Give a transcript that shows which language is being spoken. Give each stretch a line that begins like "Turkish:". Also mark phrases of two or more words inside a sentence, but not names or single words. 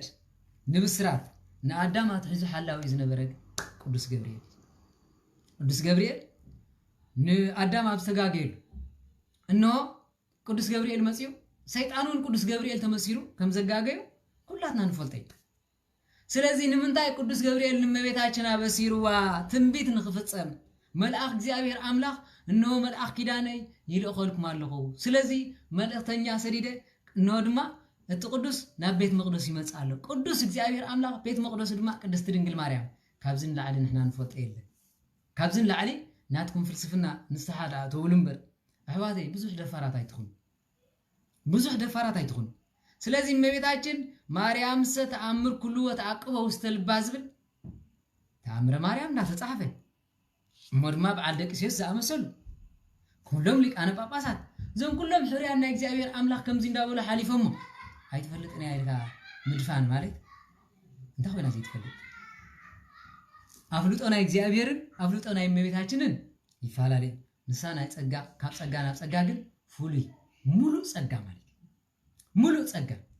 Tigrinya: ንብስራት ንኣዳም ኣትሒዙ ሓላዊ ዝነበረ ቅዱስ ገብርኤል ንኣዳም ኣብ ዝተጋገየሉ እንሆ ቅዱስ ገብርኤል መጽዩ ሰይጣኑን ቅዱስ ገብርኤል ተመሲሉ ከም ዘጋገዩ ኩላትና ንፈልጦ ስለዚህ ንምንታይ ቅዱስ ገብርኤል ንመቤታችን አበሲሩዋ ትንቢት ንኽፍጸም መልአኽ እግዚአብሔር አምላኽ እንሆ መልአኽ ኪዳነይ ይልእኸልኩም ኣለኹ ስለዚህ መልእክተኛ ሰዲደ እንሆ ድማ እቲ ቅዱስ ናብ ቤት መቅደስ ይመጽእ ኣሎ ቅዱስ እግዚአብሔር አምላኽ ቤት መቅደስ ድማ ቅድስት ድንግል ማርያም ካብዝን ላዕሊ ንሕና ንፈልጦ የለ ካብዝን ላዕሊ ናትኩም ፍልስፍና ንስሓዳ ተውልምበር ኣሕዋተይ ብዙሕ ደፋራት ኣይትኹኑ ስለዚህ እመቤታችን ማርያም ተአምር ኩሉ
Geez: ወተዓቅበው ውስተልባ
Tigrinya: ዝብል ተአምረ ማርያም እንዳተጻፈ ሞድማ በዓል ደቂስ ዝኣመሰሉ ኩሎም ሊቃነ ጳጳሳት ዘን ኩሎም ሕርያና እግዚአብሔር አምላኽ ከምዚ እንዳበሉ ሓሊፎሞ ኣይትፈልጥን ያልካ ምድፋን ማለት እንታይ ኮይና ዘይትፈልጥ አፍልጦና እግዚአብሔርን አፍልጦና እመቤታችንን ይፋላለ ንሳና ጸጋ ካብ ጸጋ ናብ ጸጋ ግን ፍሉይ ሙሉእ ጸጋ ማለት ሙሉእ ጸጋ